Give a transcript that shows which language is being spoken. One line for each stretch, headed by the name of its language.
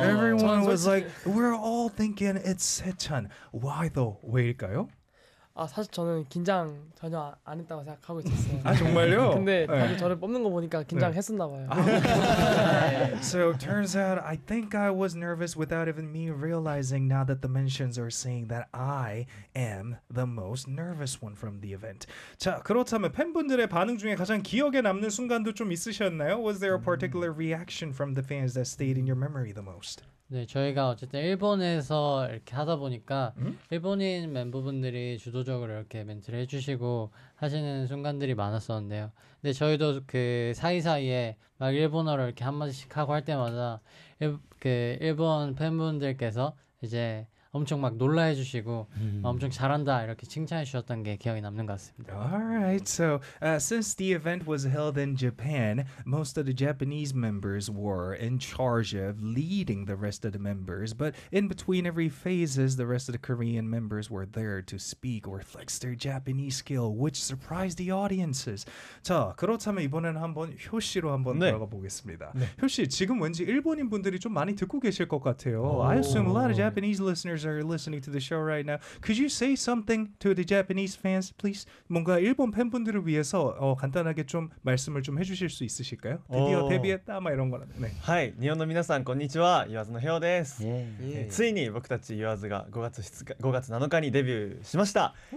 English: Everyone was like, we're all thinking it's 세찬. Why though?
Korean: 왜일까요? 아 사실 저는 긴장 전혀 안 했다고 생각하고 있었어요. 아 정말요? 근데 다들 네. 저를 뽑는 거 보니까 긴장했었나 네. 봐요. 아,
English: so turns out I think I was nervous without even me realizing now that the mentions are saying that I am the most nervous one from the event.
Korean: 자 그렇다면 팬분들의 반응 중에 가장 기억에 남는 순간도 좀 있으셨나요?
English: Was there a particular reaction from the fans that stayed in your memory the most?
Korean: 네, 저희가 어쨌든 일본에서 이렇게 하다 보니까 음? 일본인 멤버분들이 주도적으로 이렇게 멘트를 해주시고 하시는 순간들이 많았었는데요. 근데 저희도 그 사이사이에 막 일본어로 이렇게 한마디씩 하고 할 때마다 그 일본 팬분들께서 이제 엄청 막 놀라해 주시고 엄청 잘한다 이렇게 칭찬해 주셨던 게 기억에 남는 것 같습니다.
English: Alright, so since the event was held in Japan, most of the Japanese members were in charge of leading the rest of the members. But in between every phases, the rest of the Korean members were there to speak or flex their Japanese skill, which surprised the audiences.
Korean: 자, 그렇다면 이번에는 한번 효 씨로 한번 네. 들어가 보겠습니다. 네. 효 씨, 지금 왠지 일본인 분들이 좀 많이 듣고 계실 것 같아요.
English: Oh. I assume a lot of Japanese listeners are listening to the show right now. Could you say something to the Japanese fans, please?
Korean: 뭔가 일본 팬분들을 위해서 간단하게 좀 말씀을 좀 해주실 수 있으실까요? 드디어 데뷔했다, 막 이런 거라. 네.
Japanese: 하이, 일본の皆さん, こんにちは.岩津のヘオです. ついに僕たち岩津が 5月7日にデビューしました.